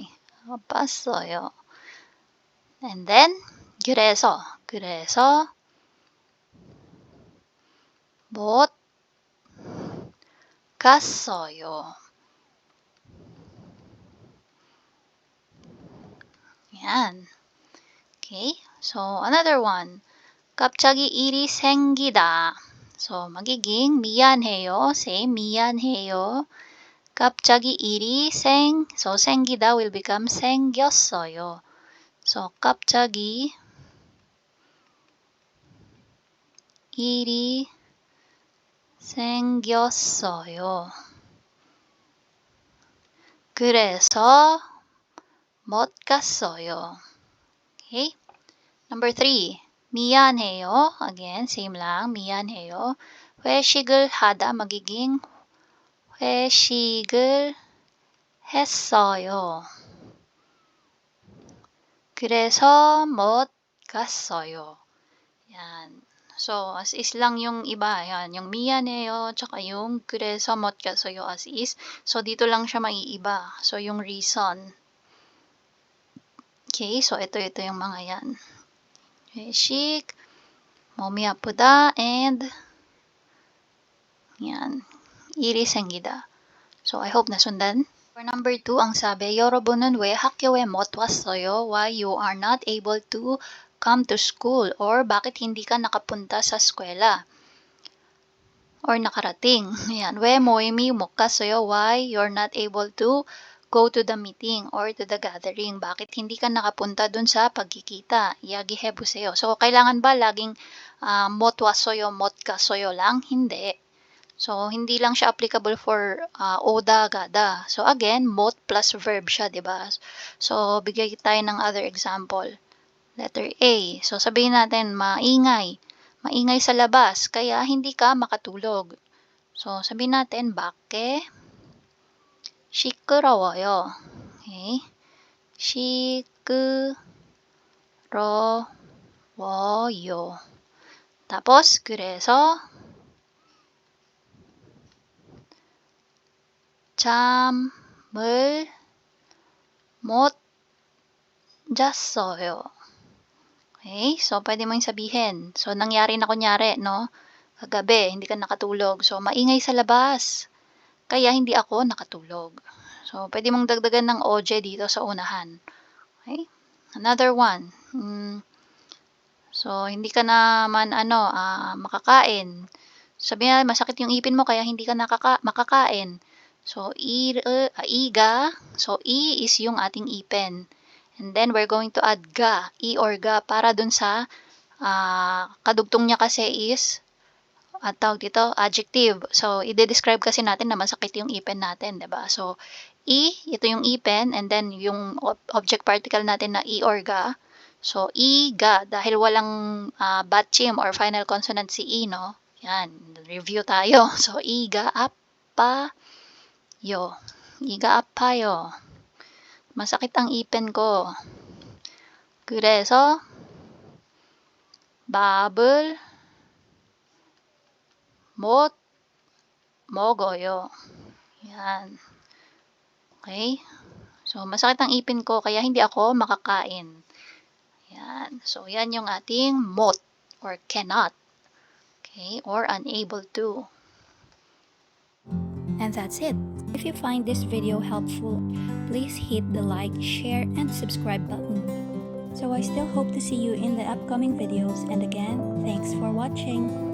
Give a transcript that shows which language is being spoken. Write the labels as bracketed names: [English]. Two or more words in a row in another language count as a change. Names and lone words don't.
[Korean] 아팠어요. [English] And then, [Korean] 그래서 못 갔어요. [Filipino] Yan. [English] Okay. So, another one. [Korean] 갑자기 일이 생기다. [Filipino] So, magiging 미안해요. Same, 미안해요. [Korean] 갑자기 일이 so 생기다 [English] will become [Korean] 생겼어요. So, 갑자기 일이 생겼어요. 그래서 못 갔어요. [English] Okay? Number 3. 미안해요. Again, same lang. [Korean] 미안해요. 회식을 하다 magiging 회식을 했어요. 그래서 못 갔어요. [Filipino] Yan. [English] So, as is [Filipino] lang yung iba. Yan. Yung miyaneyo, tsaka yung [Korean] 그래서 못 갔어요 [English] as is. [Filipino] So, dito lang siya maiiba. So, yung reason. Okay, so ito yung mga yan. [Korean] 회식, 몸이 아프다, [Filipino] and yan, [Korean] 일이 생기다. [English] So, I hope nasundan. For number 2, [Filipino] ang sabi, [Korean] 여러분은 왜 학교에 못 왔어요? [English] Why you are not able to come to school? [Filipino] Or bakit hindi ka nakapunta sa eskwela? Or nakarating. Ayan, [Korean] 왜 모임이 못 갔어요? [English] Why you're not able to go to the meeting or to the gathering? [Filipino] Bakit hindi ka nakapunta dun sa pagkikita? 이야기해보세요. So, kailangan ba laging [Korean] 못 왔어요, 못 갔어요 [Filipino] lang? Hindi. So, hindi lang siya [English] applicable for [Filipino] oda, gada. [English] So, again, [Filipino] 못 [English] plus verb [Filipino] siya, di ba? So, bigay tayo ng [English] other example. Letter A. So, [Filipino] sabihin natin, maingay. Maingay sa labas, kaya hindi ka makatulog. So, sabihin natin, bakit? [Korean] 시끄러워요. Okay? 시끄러워요. tapos, 그래서 잠을 못 잤어요. Okay? [Filipino] So, pwede mo yung sabihin. So, nangyari na kunyari, no? Kagabi, hindi ka nakatulog. So, maingay sa labas. Kaya hindi ako nakatulog. So, pwede mong dagdagan ng OJ dito sa unahan. [English] Okay? Another one. So, [Filipino] hindi ka naman, makakain. Sabihin na, masakit yung ipin mo, kaya hindi ka makakain. So, iga. So, i is yung ating ipin. [English] And then, we're going to add ga, i or ga, [Filipino] para dun sa kadugtong niya kasi is, tawag dito, [English] adjective. [Filipino] So, i-describe kasi natin na masakit yung ipin natin, diba? So, ito yung ipin, and then yung [English] object particle [Filipino] natin na i or ga. So, iga, dahil walang batchim or [English] final consonant [Filipino] si i, no? Yan, review tayo. So, [Korean] 이가 아파요. 이가 아파요. [Filipino] masakit ang ipin ko. [Korean] 그래서 밥을 못 먹어요. [Filipino] Yan. Okay? So, masakit ang ipin ko kaya hindi ako makakain. Yan. So, yan yung ating 못 [English] or cannot. Okay? Or unable to. And that's it. If you find this video helpful, please hit the like, share, and subscribe button. So I still hope to see you in the upcoming videos, and again, thanks for watching.